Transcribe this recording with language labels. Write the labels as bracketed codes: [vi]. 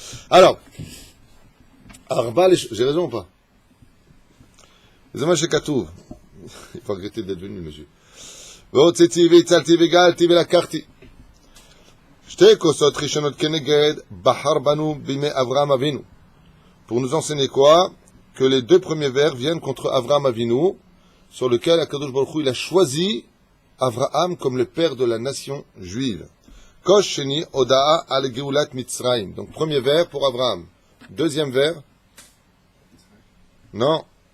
[fr] Alors, j'ai raison ou pas? Les hommes chez Katouv. Il faut regretter d'être venu, monsieur. [he] והוצאתי והצלתי וגאלתי ולקחתי. שתי כוסות ראשונות כנגד בחר בנו בימי אברהם אבינו. [fr] Pour nous enseigner quoi? Que les 2 premiers vers viennent contre Avraham Avinu, sur lequel Akadosh Baruch Hu, il a choisi Avraham comme le père de la nation juive. [he] Kosh sheni odaa al geulat Mitzrayim. [fr] Donc premier vers pour Avraham. Deuxième vers? Non.